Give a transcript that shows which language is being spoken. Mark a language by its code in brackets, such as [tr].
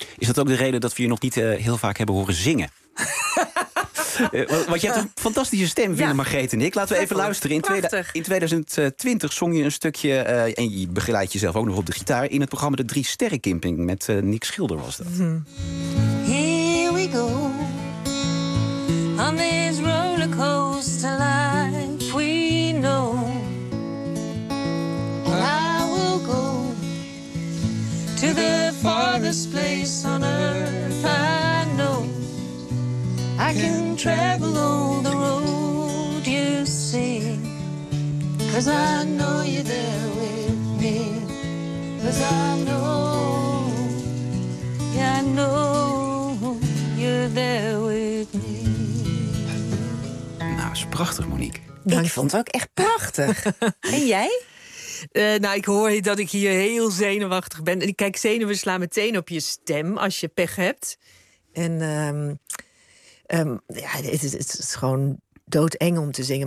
[nl] Is dat ook de reden dat we je nog niet heel vaak hebben horen zingen? Want je hebt een fantastische stem, Willem, Margreet en ik. Laten we even luisteren. In 2020 zong je een stukje, en je begeleid jezelf ook nog op de gitaar, in het programma De Drie Sterren Kimping met Nick Schilder was dat. Mm-hmm. [en] Here we go, on this rollercoaster life we know. To the farthest place on earth I know, I can travel all the road you see, 'cause I know you're there with me, 'cause I know, yeah, I know you're there with me. [nl] Nou, is prachtig, Monique. Dank. Ik vond het ook echt prachtig. En jij? Ik hoor dat ik hier heel zenuwachtig ben. En kijk, zenuwen slaan meteen op je stem als je pech hebt. En het is gewoon doodeng om te zingen.